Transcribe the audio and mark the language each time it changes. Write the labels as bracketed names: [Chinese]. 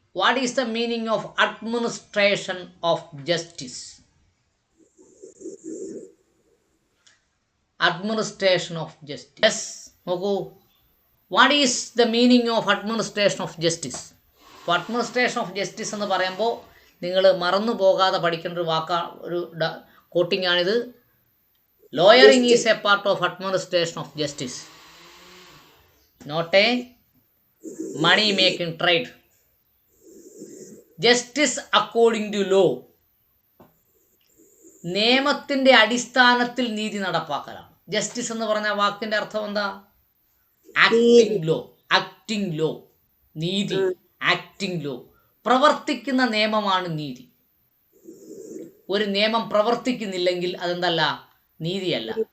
[English] What is the meaning of administration of justice? Administration of justice. Yes, [Malayalam] നോക്കൂ. [English] What is the meaning of administration of justice? [Malayalam] അപ്പോൾ [English] administration of justice [Malayalam] എന്ന് പറയുമ്പോൾ നിങ്ങൾ മറന്നു പോകാതെ പഠിക്കേണ്ട ഒരു ഒരു കോട്ടിംഗ് ആണിത്. [English] Lawyering is a part of administration of justice, not a money making trade. Justice according to law. [Malayalam] നിയമത്തിൻ്റെ അടിസ്ഥാനത്തിൽ നീതി നടപ്പാക്കലാണ്. ജസ്റ്റിസ് എന്ന് പറഞ്ഞ വാക്കിൻ്റെ അർത്ഥം എന്താ? Acting law. ആക്ടിംഗ് ലോ, നീതി. ആക്ടിംഗ് ലോ, പ്രവർത്തിക്കുന്ന നിയമമാണ് നീതി. ഒരു നിയമം പ്രവർത്തിക്കുന്നില്ലെങ്കിൽ അതെന്തല്ല? നീതിയല്ല.